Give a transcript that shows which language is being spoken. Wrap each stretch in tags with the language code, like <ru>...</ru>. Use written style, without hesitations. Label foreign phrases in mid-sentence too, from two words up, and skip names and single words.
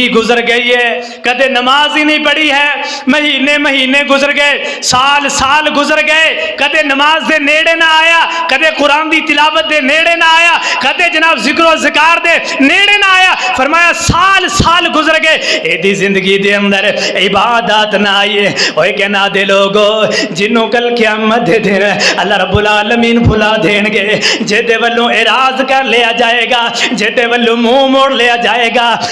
<pa>گزر گئی ہے کدے نماز ہی نہیں پڑھی ہے مہینے مہینے گزر گئے سال سال گزر گئے کدے نماز دے نیڑے نہ آیا کدے قرآن دی تلاوت دے نیڑے نہ آیا کدے جناب ذکر و ذکار دے نیڑے نہ آیا فرمایا سال سال گزر گئے اے دی زندگی دے اندر عبادات نہ آئیے اوے کہنا دے لوگو جنوں کل قیامت دے دن اللہ رب العالمین بھلا دین گے جے دے ولوں اعراض کر لیا جائے گا جے دے ولوں منہ موڑ لیا جائے گا</pa>